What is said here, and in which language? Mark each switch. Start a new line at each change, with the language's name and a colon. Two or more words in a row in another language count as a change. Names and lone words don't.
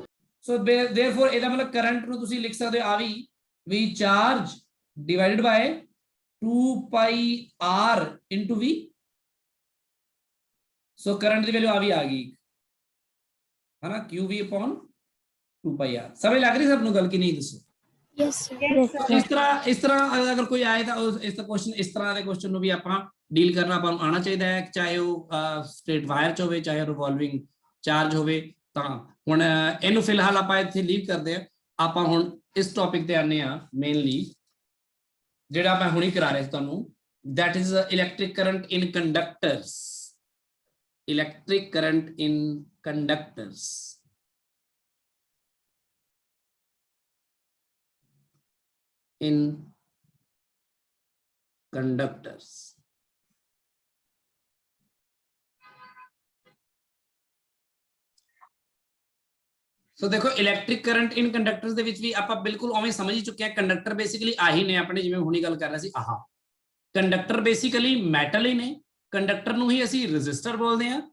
Punjabi: ਸੋ therefore ਇਹਦਾ ਮਤਲਬ ਕਰੰਟ ਨੂੰ ਤੁਸੀਂ ਲਿਖ ਸਕਦੇ ਹੋ ਆ ਵੀ
English: charge divided by 2 pi r into v.
Punjabi: ਸੋ ਕਰੰਟ ਦੀ ਵੈਲਿਊ ਆ ਗਈ ਹੈ ਨਾ,
English: qv upon 2 pi r.
Punjabi: ਸਮਝ ਲੱਗ ਰਹੀ ਸਭ ਨੂੰ ਗੱਲ ਕਿ ਨਹੀਂ ਦੱਸੋ।
English: Yes, sir. Yes, sir.
Punjabi: ਇਸ ਤਰ੍ਹਾਂ ਅਗਰ ਕੋਈ ਆਏ ਤਾਂ ਇਸ ਦਾ ਕੁਐਸਚਨ, ਇਸ ਤਰ੍ਹਾਂ ਦੇ ਕੁਐਸਚਨ ਨੂੰ ਵੀ ਆਪਾਂ ਡੀਲ ਕਰਨਾ ਆਪਾਂ ਨੂੰ ਆਉਣਾ ਚਾਹੀਦਾ ਹੈ, ਚਾਹੇ ਉਹ
English: straight wire
Punjabi: ਚ ਹੋਵੇ, ਚਾਹੇ
English: revolving charge
Punjabi: ਹੋਵੇ। ਤਾਂ ਹੁਣ ਇਹਨੂੰ ਫਿਲਹਾਲ ਆਪਾਂ ਇੱਥੇ ਲੀਵ ਕਰਦੇ ਆ, ਆਪਾਂ ਹੁਣ ਇਸ ਟੌਪਿਕ ਤੇ ਆਨੇ ਆ ਮੇਨਲੀ, ਜਿਹੜਾ ਮੈਂ ਹੁਣੀ ਕਰਾ ਰਿਹਾ ਸੀ ਤੁਹਾਨੂੰ,
English: that is electric current in conductors, electric current in conductors। in conductors।
Punjabi: ਸੋ ਦੇਖੋ
English: electric current in conductors
Punjabi: ਦੇ ਵਿੱਚ ਵੀ ਆਪਾਂ ਬਿਲਕੁਲ ਉਵੇਂ ਸਮਝ ਹੀ ਚੁੱਕੇ ਆ।
English: conductor basically
Punjabi: ਆਹੀ ਨੇ ਆਪਣੇ, ਜਿਵੇਂ ਹੁਣੀ ਗੱਲ ਕਰ ਰਹੇ ਸੀ। ਆਹ
English: conductor basically metal
Punjabi: ਹੀ ਨੇ। ਕੰਡਕਟਰ ਨੂੰ ਹੀ ਅਸੀਂ ਰੈਜ਼ਿਸਟਰ ਬੋਲਦੇ ਆ।